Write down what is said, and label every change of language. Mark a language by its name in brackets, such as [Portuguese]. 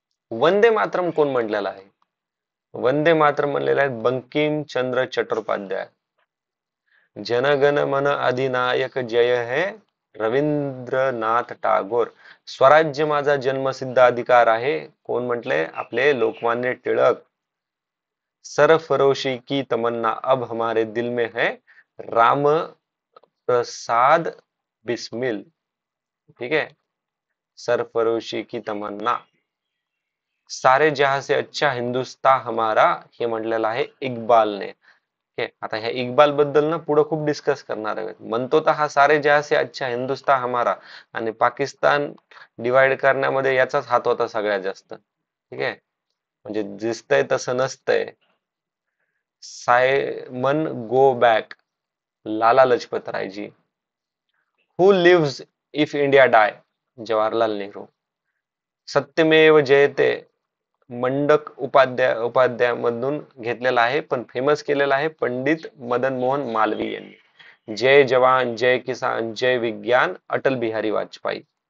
[Marathi] वंदे मातरम कोण म्हटलेला आहे? वंदे मातरम म्हणलेले आहेत बंकिम चंद्र चट्टोपाध्याय. [Bangla] जनगण मन अधिनायक जय है रवींद्रनाथ टागोर. [Marathi] स्वराज्य माझा जन्मसिद्ध अधिकार आहे कोण म्हटले? आपले लोकमान्य टिळक. [Hindi] सरफरोशी की तमन्ना अब हमारे दिल में है राम प्रसाद बिस्मिल. ठीक है. सरफरोशी की तमन्ना. सारे जहां से अच्छा हिंदुस्तान हमारा [Marathi] हे म्हटलेलं आहे इक्बालने. आता ह्या इक्बाल बद्दल ना पुढे खूप डिस्कस करणार आहे. म्हणतो तर हा [Hindi] सारे जहां से अच्छा हिंदुस्तान हमारा, [Marathi] आणि पाकिस्तान डिवाइड करण्यामध्ये याचाच हात होता सगळ्यात जास्त. ठीक आहे. म्हणजे दिसतंय तसं नसतंय. [English] Simon go back Lala Lajpat Raiji. Who lives if India die Jawaharlal Nehru. [Sanskrit] सत्यमेव जयते [Marathi] मंडक उपाध्याय घेतलेला आहे, पण फेमस केलेला आहे पंडित मदन मोहन मालवीय यांनी. [Hindi] जय जवान जय किसान जय विज्ञान अटल बिहारी वाजपेयी.